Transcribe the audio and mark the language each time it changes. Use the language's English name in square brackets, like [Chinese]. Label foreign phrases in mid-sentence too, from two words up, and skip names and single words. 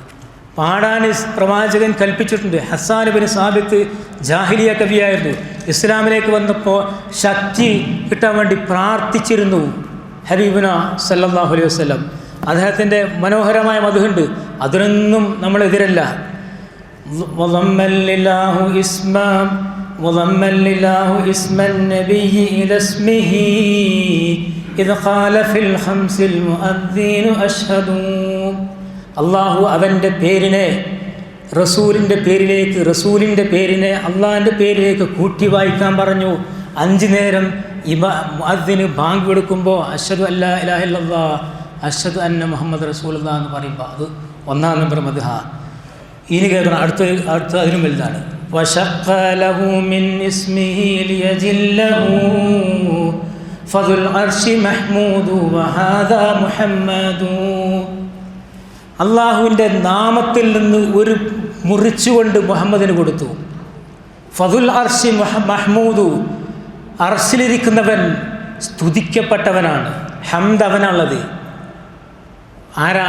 [Malayalam] പാടാൻ പ്രവാചകൻ കൽപ്പിച്ചിട്ടുണ്ട്. ഹസ്സാൻ ഇബ്നു സാബിത്ത് ജാഹിലിയ കവിയായിരുന്നു. ഇസ്ലാമിലേക്ക് വന്നപ്പോൾ ശക്തി കിട്ടാൻ വേണ്ടി പ്രാർത്ഥിച്ചിരുന്നു [Arabic] حبيبنا صلى الله عليه وسلم. [Malayalam] അദ്ദേഹത്തിൻ്റെ മനോഹരമായ മദ്ഹുണ്ട്, അതിനൊന്നും നമ്മളെതിരല്ല. [Arabic] وضم الله اسم النبي إلى اسمه إذ قال في الخمس المؤذن أشهد. [Malayalam] അള്ളാഹു അവൻ്റെ പേരിനെ റസൂലിൻ്റെ പേരിലേക്ക്, റസൂലിൻ്റെ പേരിനെ അള്ളാഹിൻ്റെ പേരിലേക്ക് കൂട്ടി വായിക്കാൻ പറഞ്ഞു. 5 നേരം മുഅദ്ദിന് ബാങ്ക് കൊടുക്കുമ്പോൾ [Arabic] أشهد أن لا إله إلا الله أشهد أن محمدا رسول الله [Malayalam] എന്ന് പറയുമ്പോൾ അത് 1-ാം നമ്പർ മദ്ഹ. ഇനി കേൾക്കണം, അടുത്ത അതിനും വലുതാണ്. [Arabic] وشق له من اسمه ليجله فذو العرش محمود وهذا محمد. [Malayalam] അള്ളാഹുവിൻ്റെ നാമത്തിൽ നിന്ന് ഒരു മുറിച്ചുകൊണ്ട് മുഹമ്മദിന് കൊടുത്തു. [Arabic] فذو العرش محمود, [Malayalam] അർശിലിരിക്കുന്നവൻ സ്തുതിക്കപ്പെട്ടവനാണ്. ഹംദ് അവനുള്ളത്. ആരാ?